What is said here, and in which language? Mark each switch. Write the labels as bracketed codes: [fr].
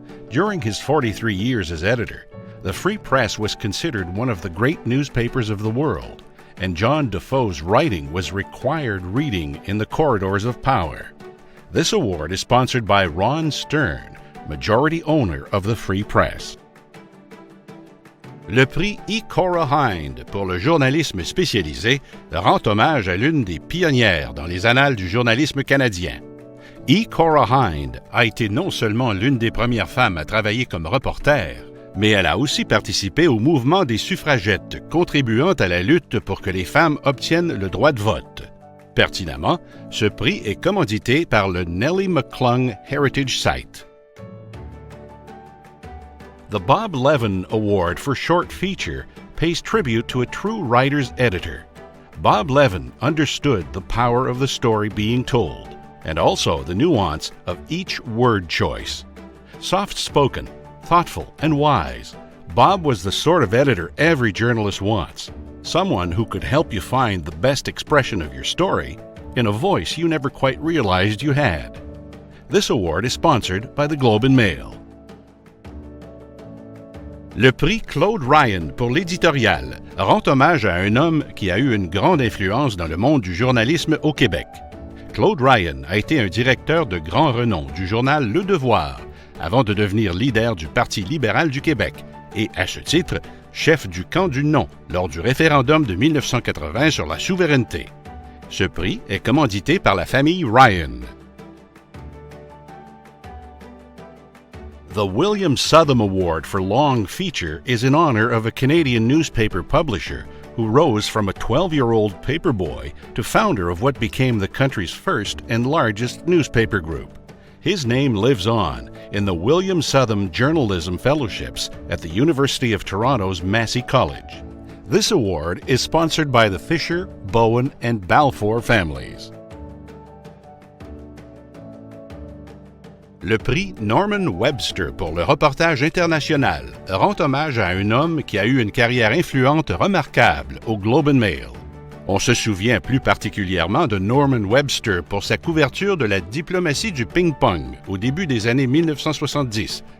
[en] During his 43 years as editor, the Free Press was considered one of the great newspapers of the world, and John DAFOE's writing was required reading in the corridors of power. This award is sponsored by Ron Stern, majority owner of the Free Press. [fr] Le prix CORA HIND pour le journalisme spécialisé rend hommage à l'une des pionnières dans les annales du journalisme canadien. CORA HIND a été non seulement l'une des premières femmes à travailler comme reporter, mais elle a aussi participé au mouvement des suffragettes, contribuant à la lutte pour que les femmes obtiennent le droit de vote. Pertinemment, ce prix est commandité par le Nellie McClung Heritage Site. [en] The Bob Levin Award for Short Feature pays tribute to a true writer's editor. Bob Levin understood the power of the story being told, and also the nuance of each word choice. Soft-spoken, thoughtful, and wise, Bob was the sort of editor every journalist wants, someone who could help you find the best expression of your story in a voice you never quite realized you had. This award is sponsored by the Globe and Mail. [fr] Le prix Claude Ryan pour l'éditorial rend hommage à un homme qui a eu une grande influence dans le monde du journalisme au Québec. Claude Ryan a été un directeur de grand renom du journal Le Devoir avant de devenir leader du Parti libéral du Québec et, à ce titre, chef du camp du non lors du référendum de 1980 sur la souveraineté. Ce prix est commandité par la famille Ryan. [en] The William Southam Award for Long Feature is in honor of a Canadian newspaper publisher who rose from a 12-year-old paperboy to founder of what became the country's first and largest newspaper group. His name lives on in the William Southam Journalism Fellowships at the University of Toronto's Massey College. This award is sponsored by the Fisher, Bowen, and Balfour families. [fr] Le prix Norman Webster pour le reportage international rend hommage à un homme qui a eu une carrière influente remarquable au Globe and Mail. On se souvient plus particulièrement de Norman Webster pour sa couverture de la diplomatie du ping-pong au début des années 1970,